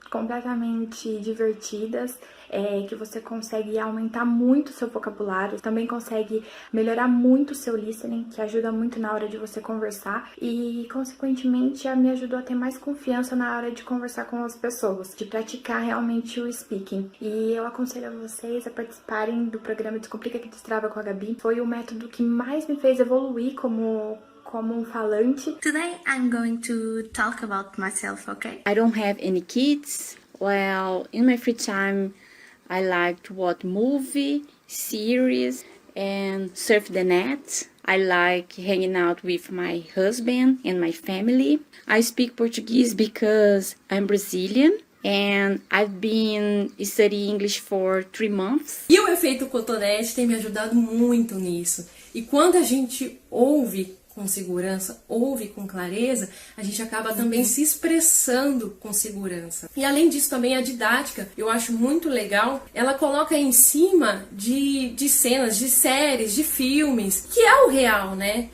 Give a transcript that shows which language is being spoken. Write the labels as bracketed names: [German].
[Portuguese] completamente divertidas, que você consegue aumentar muito o seu vocabulário, também consegue melhorar muito o seu listening, que ajuda muito na hora de você conversar e, consequentemente, me ajudou a ter mais confiança na hora de conversar com as pessoas, de praticar realmente o speaking. E eu aconselho a vocês a participarem do programa Descomplica que Destrava com a Gabi. Foi o método que mais me fez evoluir como um falante. [English] Today I'm going to talk about myself, okay? I don't have any kids. Well, in my free time, I like to watch movie, series, and surf the net. I like hanging out with my husband and my family. I speak Portuguese because I'm Brazilian. And I've been studying English for 3 months. [Portuguese] E o efeito cotonete tem me ajudado muito nisso. E quando a gente ouve com segurança, ouve com clareza, a gente acaba também se expressando com segurança. E além disso também a didática, eu acho muito legal, ela coloca em cima de cenas, de séries, de filmes, que é o real, né?